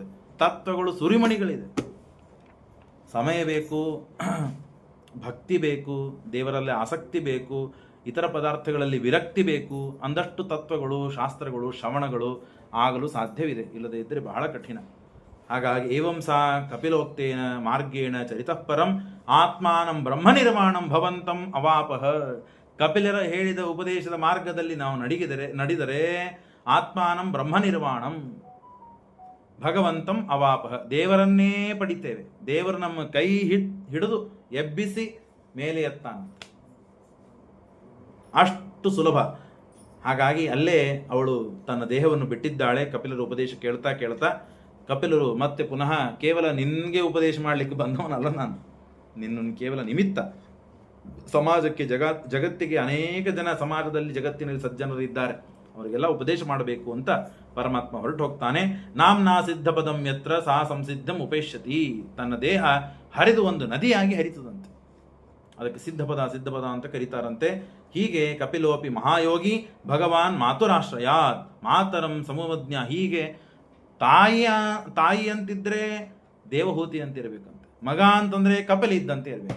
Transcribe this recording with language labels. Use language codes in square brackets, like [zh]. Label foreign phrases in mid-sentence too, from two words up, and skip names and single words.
[kn] ತತ್ವಗಳು ಸುರಿಮಣಿಗಳಿದೆ. ಸಮಯ ಬೇಕು, ಭಕ್ತಿ ಬೇಕು, ದೇವರಲ್ಲಿ ಆಸಕ್ತಿ ಬೇಕು, ಇತರ ಪದಾರ್ಥಗಳಲ್ಲಿ ವಿರಕ್ತಿ ಬೇಕು. ಅಂದಷ್ಟು ತತ್ವಗಳು, ಶಾಸ್ತ್ರಗಳು, ಶ್ರವಣಗಳು ಆಗಲು ಸಾಧ್ಯವಿದೆ. ಇಲ್ಲದೇ ಇದ್ದರೆ ಬಹಳ ಕಠಿಣ. ಹಾಗಾಗಿ [sa] ಏವಂ ಸಾ ಕಪಿಲೋಕ್ತೇನ ಮಾರ್ಗೇಣ ಚರಿತಃ ಪರಂ ಆತ್ಮಾನಂ ಬ್ರಹ್ಮ ನಿರ್ಮಾಣಂ ಭವಂತಂ ಅವಾಪಹ. [kn] ಕಪಿಲರ ಹೇಳಿದ ಉಪದೇಶದ ಮಾರ್ಗದಲ್ಲಿ ನಾವು ನಡೆದರೆ [sa] ಆತ್ಮಾನಂ ಬ್ರಹ್ಮ ನಿರ್ಮಾಣಂ ಭಗವಂತಂ ಅವಾಪಹ, [kn] ದೇವರನ್ನೇ ಪಡಿತೇವೆ. ದೇವರು ನಮ್ಮ ಕೈ ಹಿಡಿದು ಎಬ್ಬಿಸಿ ಮೇಲೆ ಎತ್ತಾನ, ಅಷ್ಟು ಸುಲಭ. ಹಾಗಾಗಿ ಅಲ್ಲೇ ಅವಳು ತನ್ನ ದೇಹವನ್ನು ಬಿಟ್ಟಿದ್ದಾಳೆ. ಕಪಿಲರ ಉಪದೇಶ ಕೇಳ್ತಾ ಕಪಿಲರು ಮತ್ತೆ ಪುನಃ ಕೇವಲ ನಿನಗೆ ಉಪದೇಶ ಮಾಡಲಿಕ್ಕೆ ಬಂದವನಲ್ಲ ನಾನು, ನಿನ್ನನ್ನು ಕೇವಲ ನಿಮಿತ್ತ. ಸಮಾಜಕ್ಕೆ ಜಗತ್ತಿಗೆ ಅನೇಕ ಜನ ಸಮಾಜದಲ್ಲಿ ಜಗತ್ತಿನಲ್ಲಿ ಸಜ್ಜನರು ಇದ್ದಾರೆ, ಅವರಿಗೆಲ್ಲ ಉಪದೇಶ ಮಾಡಬೇಕು ಅಂತ ಪರಮಾತ್ಮ ಹೊರಟು ಹೋಗ್ತಾನೆ. [sa] ನಾಮ್ನಾ ಸಿದ್ಧ ಪದಂ ಯತ್ರ ಸಾ ಸಂಸಿದ್ಧಂ ಉಪೇಶ್ಯತಿ. [kn] ತನ್ನ ದೇಹ ಹರಿದು ಒಂದು ನದಿಯಾಗಿ ಹರಿತದಂತೆ, ಅದಕ್ಕೆ ಸಿದ್ಧಪದ ಅಂತ ಕರೀತಾರಂತೆ. [sa] ಹೀಗೆ ಕಪಿಲೋಪಿ ಮಹಾಯೋಗಿ ಭಗವಾನ್ ಮಾತುರಾಶ್ರಯಾತ್ ಮಾತರಂ ಸಮುವಜ್ಞ. [kn] ಹೀಗೆ ತಾಯಿ ಅಂತಿದ್ರೆ ದೇವಹೂತಿ ಅಂತ ಇರಬೇಕಂತೆ, ಮಗ ಅಂತಂದ್ರೆ ಕಪಿಲ ಇದ್ದಂತೆ ಇರಬೇಕು.